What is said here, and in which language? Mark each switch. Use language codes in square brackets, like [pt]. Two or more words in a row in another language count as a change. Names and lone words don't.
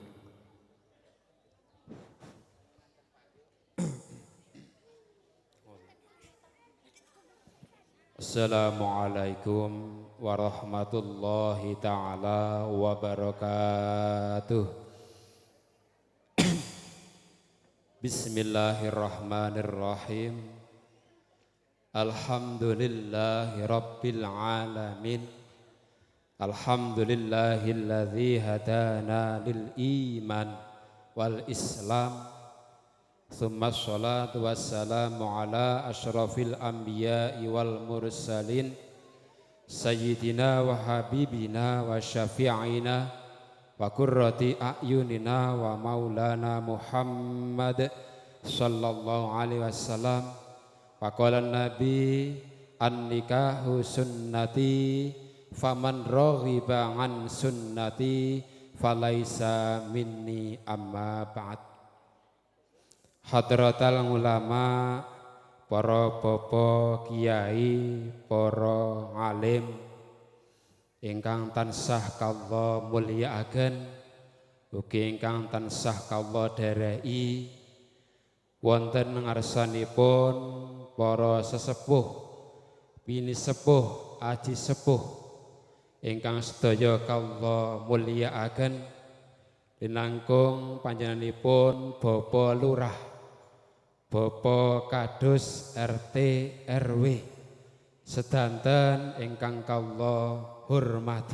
[ar] السلام عليكم ورحمة الله تعالى وبركاته. بسم الله الرحمن الرحيم. الحمد لله رب العالمين. الحمد لله الذي هدانا للإيمان والإسلام. ثم الصلاة والسلام على أشرف الأنبياء والمرسلين سيدنا وحبيبنا وشفيعنا وقرة أعيننا ومولانا محمد صلى الله عليه وسلم. وقال النبي النكاح سنتي فمن رغب عن سنتي فليس مني أما بعد. حضرة العلماء, [jv] para bapak kiai, para alim ingkang tansah kawula mulyakaken, ugi ingkang tansah kawula dherehi wonten ngarsanipun para sesepuh, bini sepuh, aji sepuh ingkang sedaya kawula mulyakaken linangkung panjenenganipun Bapak Lurah, Bapak Kadus RT RW sedanten ingkang kawula hormati.